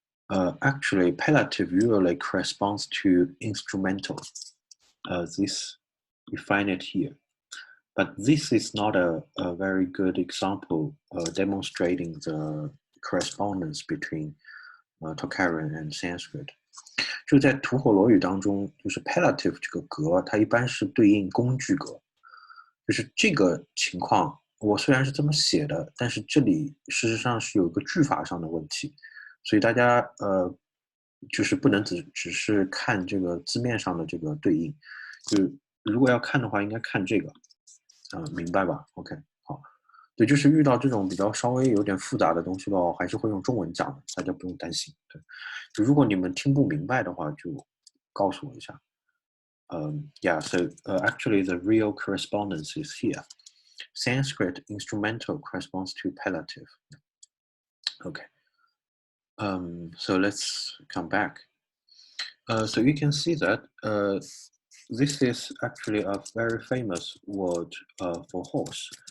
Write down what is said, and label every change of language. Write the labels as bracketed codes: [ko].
[en] Actually, appellative usually corresponds to instrumental. This, you find it here. But this is not a very good example demonstrating the correspondence between Tocharian and Sanskrit. [zh] 就在吐火罗语当中，就是 appellative 这个格，它一般是对应工具格。就是这个情况，我虽然是这么写的，但是这里事实上是有一个句法上的问题，所以大家就是不能只是看这个字面上的这个对应，就如果要看的话，应该看这个，明白吧 ？OK， 好，对，就是遇到这种比较稍微有点复杂的东西的话，我还是会用中文讲的，大家不用担心。对，就如果你们听不明白的话，就告诉我一下。 [en] Yeah, so actually the real correspondence is here. Sanskrit instrumental corresponds to appellative. Okay. So let's come back. So you can see that this is actually a very famous word for horse.